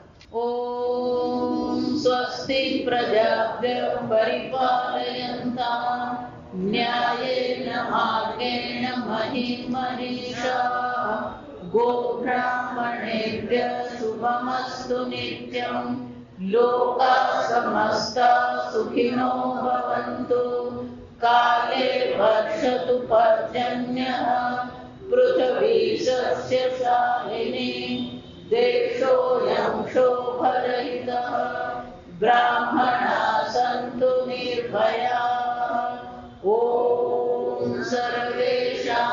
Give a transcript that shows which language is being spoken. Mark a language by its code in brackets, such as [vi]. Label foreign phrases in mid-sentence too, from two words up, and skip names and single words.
[sa] ॐ स्वस्ति प्रजाभ्यः परिपालयन्ताम् न्यायेन मार्गेण महीं महीशाः गोब्राह्मणेभ्यः शुभमस्तु नित्यं. लोकाः समस्ताः सुखिनो भवन्तु. काले वर्षतु पर्जन्यः पृथिवी सस्यशालिनी देशोऽयं क्षोभरहितः ब्राह्मणाः सन्तु निर्भयाः ॐ सर्वेषां